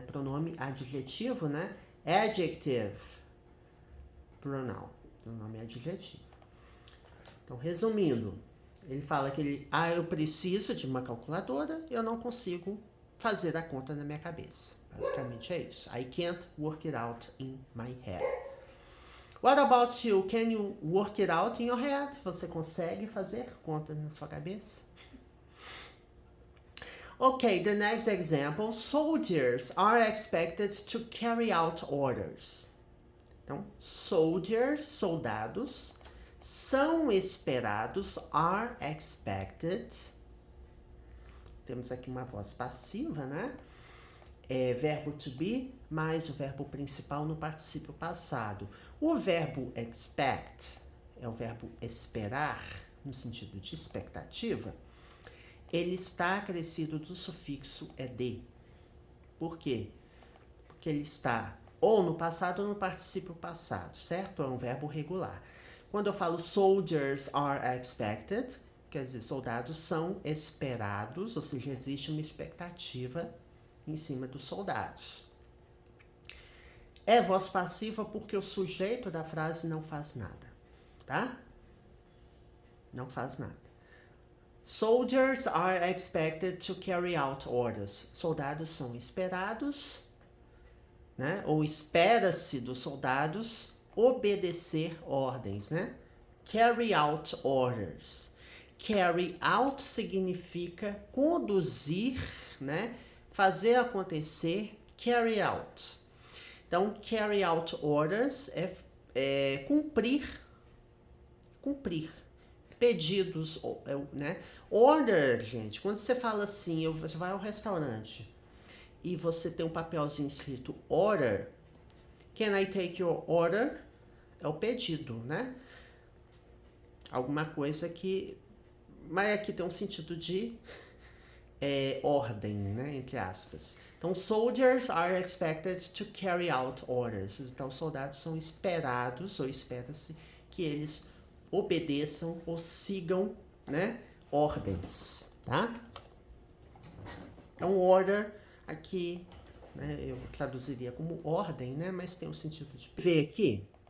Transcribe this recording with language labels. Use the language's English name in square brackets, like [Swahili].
[Portuguese] Pronome adjetivo, né? Adjective, pronoun, pronome adjetivo. Então, resumindo, ele fala que eu preciso de uma calculadora, eu não consigo fazer a conta na minha cabeça. Basicamente é isso. [English] I can't work it out in my head. What about you? Can you work it out in your head? [Portuguese] Você consegue fazer conta na sua cabeça? [English] Okay, the next example. Soldiers are expected to carry out orders. [Portuguese] Então, soldados, são esperados, [English] are expected. [Portuguese] Temos aqui uma voz passiva, né? Verbo to be, mais o verbo principal no particípio passado. O verbo expect é o verbo esperar, no sentido de expectativa. Ele está acrescido do sufixo ed. Por quê? Porque ele está ou no passado ou no particípio passado, certo? É um verbo regular. Quando eu falo [English] soldiers are expected, [Portuguese] quer dizer, soldados são esperados, ou seja, existe uma expectativa em cima dos soldados. É voz passiva porque o sujeito da frase não faz nada, tá? Não faz nada. [English] Soldiers are expected to carry out orders. [Portuguese] Soldados são esperados, né? Ou espera-se dos soldados obedecer ordens, né? Carry out orders. Carry out significa conduzir, né? Fazer acontecer, carry out. Então, [English] carry out orders [Portuguese] é cumprir pedidos, né? Order, gente, quando você fala assim, você vai ao restaurante e você tem um papelzinho escrito order, [English] can I take your order? [Portuguese] É o pedido, né? Alguma coisa que... Mas aqui tem um sentido de ordem, né? Entre aspas. [English] Então, soldiers are expected to carry out orders. [Portuguese] Então, soldados são esperados, ou espera-se que eles obedeçam ou sigam, né, ordens, tá? Então, order aqui né? Eu traduziria como ordem, né? Mas tem o sentido de ver aqui.